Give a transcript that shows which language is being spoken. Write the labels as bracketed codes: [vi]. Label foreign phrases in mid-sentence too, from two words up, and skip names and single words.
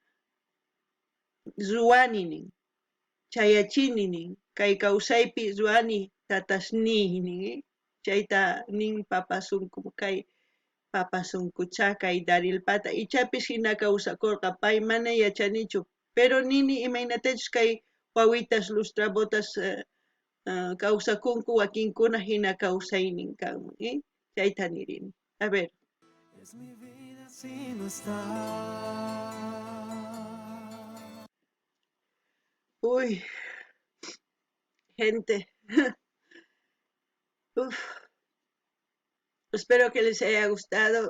[qu] ruwani nin chayachini nin kay kawsaypi ruwani tatasniy nin chayta nin papasunku kay papasunkucha kay Darilpata ichapis hina kawsakurqa pay mana yachanichu pero nini imaynatachus kay wawitas lustrabotas kawsakunku wakinkuna hina kawsaynin kanman chayta nirini [es] a ver Es mi vida si no está. Uy, gente. Uf. Espero que les haya gustado.